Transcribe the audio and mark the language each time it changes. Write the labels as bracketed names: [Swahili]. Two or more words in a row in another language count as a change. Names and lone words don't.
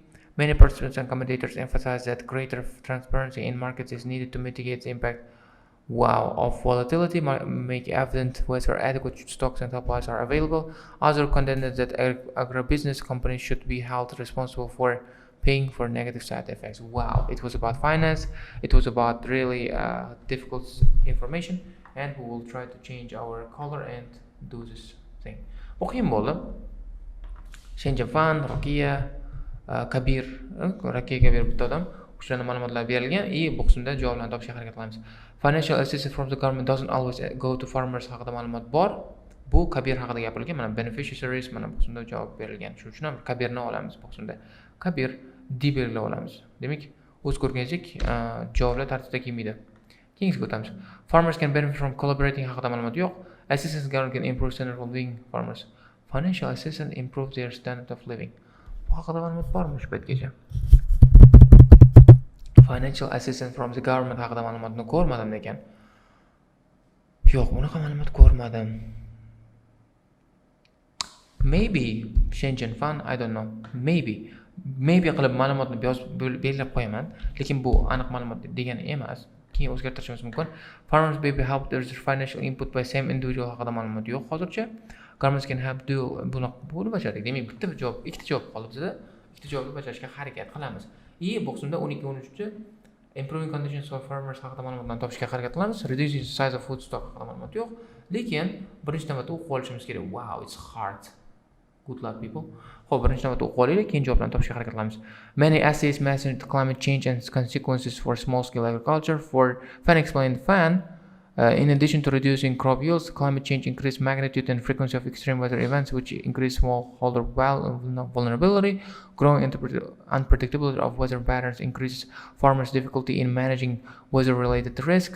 [English] Many participants and commentators emphasize that greater transparency in markets is needed to mitigate the impact of volatility, make evident whether adequate stocks and supplies are available. Others contended that agribusiness companies should be held responsible for paying for negative side effects. Wow, it was about finance, it was about really difficult information, and we will try to change our color and do this thing. [Uzbek] O'qiyin bo'ldi. Shenzhen Fan, Rokiya Kabir bitta odam o'shalarning ma'lumotlar berilgan, bu qismda javoblarni topishga harakat qilamiz. [English] Financial assistance from the government doesn't always go to farmers [Uzbek] haqida ma'lumot bor. Bu Kabir haqida gapirilgan. Mana beneficiaries mana bu qismda javob berilgan. Shuning uchun ham Kabirni olamiz bu qismda. Kabir D belgilab olamiz. Demak, o'z ko'rganingizdek javoblar tartibda kelmaydi. Keyingiga o'tamiz. [English] Farmers can benefit from collaborating [Uzbek] haqida ma'lumot yo'q. [English] Assistance government can improve standard of living farmers. Financial assistance improve their standard of living. [Uzbek] Bu haqida ma'lumot bormi shu paytgacha? [English] Financial assistance from the government [Uzbek] haqida ma'lumotni ko'rmadim lekin. Yo'q, bunaqa ma'lumot ko'rmadim. [English] Maybe Shenzhen Fan, I don't know. [Uzbek] Maybe qilib ma'lumotni belgilab qo'yaman, lekin bu aniq ma'lumot degani emas. Keyin o'zgartirishimiz mumkin. [English] Farmers may be helped with financial input by same individual [Uzbek] haqida ma'lumot yo'q hozircha. [English] Governments can help do [Uzbek] buni bajardik. Demak, bitta javob, ikkita javob qoldi bizda. Ikkita javobni bajarishga harakat qilamiz. Bu qismda 12-13 [English] improving conditions for farmers [Uzbek] haqida ma'lumotlarni topishga harakat qilamiz. [English] Reducing the size of food stock [Uzbek] haqida ma'lumot yo'q. Lekin birinchi navbatda o'qib olishimiz kerak. [English] Wow, it's hard. Good luck people. [Uzbek] Xo'p, birinchi navbatda o'qib olaylik, keyin javoblarni topishga harakat qilamiz. [English] Many essays mentioned climate change and consequences for small-scale agriculture. For Fan explained in addition to reducing crop yields, climate change increased magnitude and frequency of extreme weather events, which increase smallholder vulnerability. Growing unpredictability of weather patterns increases farmers' difficulty in managing weather-related risks.